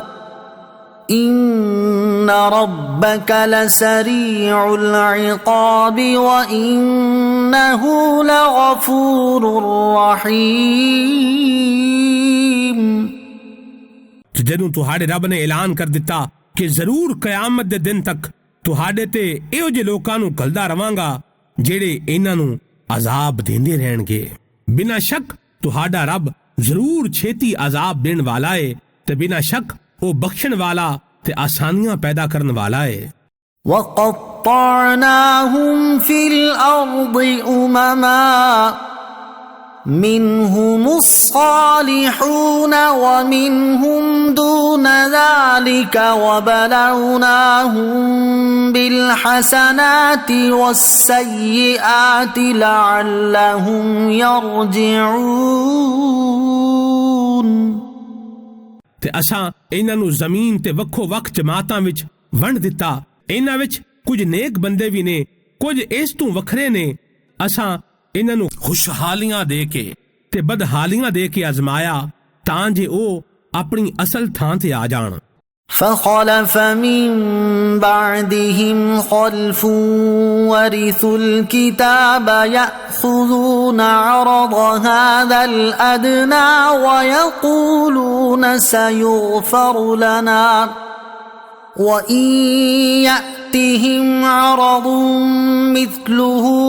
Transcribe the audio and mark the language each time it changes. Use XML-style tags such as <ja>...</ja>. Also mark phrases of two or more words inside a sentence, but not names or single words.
<ar>إِنَّ رَبَّكَ لَسَرِيعُ الْعِقَابِ وَإِنَّهُ لَغَفُورٌ رَحِيمٌ۔</ar> <pa>ਜਦੋਂ ਤੁਹਾਡੇ ਰੱਬ ਨੇ ਐਲਾਨ ਕਰ ਦਿੱਤਾ ਕਿ ਜ਼ਰੂਰ ਕਿਆਮਤ ਦੇ ਦਿਨ ਤੱਕ ਤੁਹਾਡੇ ਤੇ ਇਹੋ ਜਿਹੇ ਲੋਕਾਂ ਨੂੰ ਘੱਲਦਾ ਰਵਾਂਗਾ ਜਿਹੜੇ ਇਹਨਾਂ ਨੂੰ ਅਜ਼ਾਬ ਦਿੰਦੇ ਰਹਿਣਗੇ। ਬਿਨਾਂ ਸ਼ੱਕ ਤੁਹਾਡਾ ਰੱਬ ਜ਼ਰੂਰ ਛੇਤੀ ਅਜ਼ਾਬ ਦੇਣ ਵਾਲਾ ਏ ਤੇ ਬਿਨਾਂ ਸ਼ੱਕ ਉਹ ਬਖਸ਼ਣ ਵਾਲਾ ਤੇ ਆਸਾਨੀਆਂ ਪੈਦਾ ਕਰਨ ਵਾਲਾ ਏ।</pa> <ar>وَقَطَّعْنَاهُمْ فِي الْأَرْضِ أُمَمًا مِّنْهُمُ الصَّالِحُونَ وَمِنْهُمْ دُونَ ذَلِكَ وَبَلَوْنَاهُمْ بِالْحَسَنَاتِ وَالسَّيِّئَاتِ لَعَلَّهُمْ يَرْجِعُونَ۔</ar> <pa>ਤੇ ਅਸਾਂ ਇਹਨਾਂ ਨੂੰ ਜ਼ਮੀਨ ਤੇ ਵੱਖੋ ਵੱਖ ਜਮਾਤਾਂ ਵਿੱਚ ਵੰਡ ਦਿੱਤਾ। ਇਹਨਾਂ ਵਿੱਚ ਕੁਝ ਨੇਕ ਬੰਦੇ ਵੀ ਨੇ, ਕੁਝ ਇਸ ਤੋਂ ਵੱਖਰੇ ਨੇ। ਅਸਾਂ ਇਹਨਾਂ ਨੂੰ ਖੁਸ਼ਹਾਲੀਆਂ ਦੇ ਕੇ ਤੇ ਬਦਹਾਲੀਆਂ ਦੇ ਕੇ ਅਜ਼ਮਾਇਆ ਤਾਂ ਜੇ ਉਹ ਆਪਣੀ ਅਸਲ ਥਾਂ ਤੇ ਆ ਜਾਣ।</pa> <ar>فخلف من بعدهم خلف ورثوا الكتاب يأخذون عرض هذا الأدنى ويقولون سيغفر لنا وإن يأتهم عرض مثله</ar>